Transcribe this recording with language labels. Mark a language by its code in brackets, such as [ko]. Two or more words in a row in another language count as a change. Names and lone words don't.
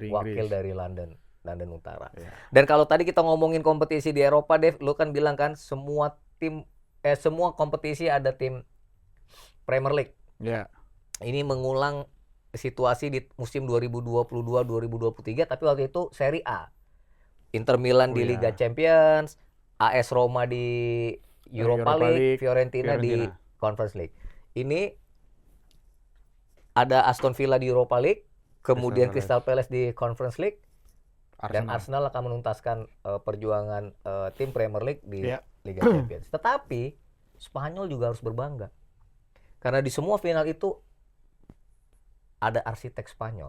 [id] wakil dari London Utara. Dan kalau tadi kita ngomongin kompetisi di Eropa, Dev, lu kan bilang kan semua kompetisi ada tim Premier League. Ini mengulang situasi di musim 2022-2023, tapi waktu itu Serie A. Inter Milan di Liga Champions, AS Roma di Europa League, Fiorentina di Conference League. Ini ada Aston Villa di Europa League, kemudian Crystal Palace di Conference League, dan Arsenal akan menuntaskan perjuangan tim Premier League di Liga Champions. Tetapi Spanyol juga harus berbangga. Karena di semua final itu ada arsitek Spanyol.